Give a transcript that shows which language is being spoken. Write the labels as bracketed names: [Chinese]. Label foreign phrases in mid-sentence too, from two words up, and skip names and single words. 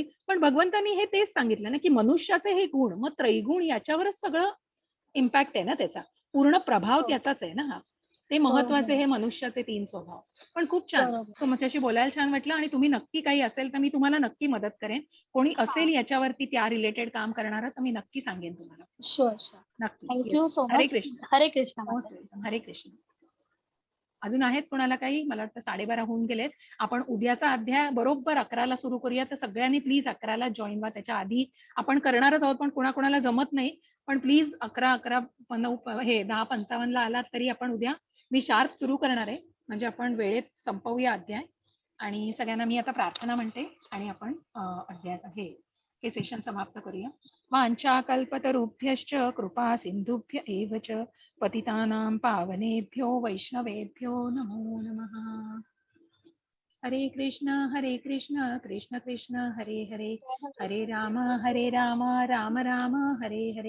[Marathi] पण भगवंतांनी हे तेच सांगितलं ना, की मनुष्याचे हे गुण, मग त्रैगुण याच्यावरच सगळं इम्पॅक्ट आहे ना त्याचा. पूर्ण प्रभाव हो. त्याचाच आहे ना हा. ते हो. महत्वाचे हे मनुष्याचे 3 स्वभाव. पण खूप छान. बरोबर. तुमच्याशी बोलायला छान वाटलं आणि तुम्ही नक्की काही असेल तर मी तुम्हाला नक्की मदत करेन. कोणी असेल याच्यावरती त्या रिलेटेड काम करणारं तर मी नक्की सांगेन तुम्हाला. शुअर. नक्की. [English] थँक [Marathi] येस. [English] you so [Marathi] हरे [English] मच. [Marathi] कृष्ण. हरे कृष्ण [English] मोस्ट [Marathi] माता. वेलकम. हरे कृष्ण. अजून आहेत कोणाला काही? मला वाटतं 12:30 होऊन गेलेत. आपण उद्याचा अध्याय बरोबर 11ला सुरू करूया. तर सगळ्यांनी प्लीज 11ला जॉइन व्हा. त्याच्या आधी आपण करणारच आहोत, पण कोणाकोणाला जमत नाही. पण प्लीज 11:9 हे 10:55ला आलात तरी आपण उद्या मी शार्प सुरू करणार आहे. म्हणजे आपण वेळेत संपवूया अध्याय आणि सगळ्यांना मी आता प्रार्थना म्हणते आणि आपण अध्यायाचं हे सेशन समाप्त करूया. [Sanskrit] वाञ्छाकल्पतरुभ्यश्च कृपा सिन्धुभ्य एव च पतितानां पावनेभ्यो वैष्णवेभ्यो नमो नमः. हरे कृष्ण कृष्ण कृष्ण हरे हरे, हरे राम राम राम हरे हरे.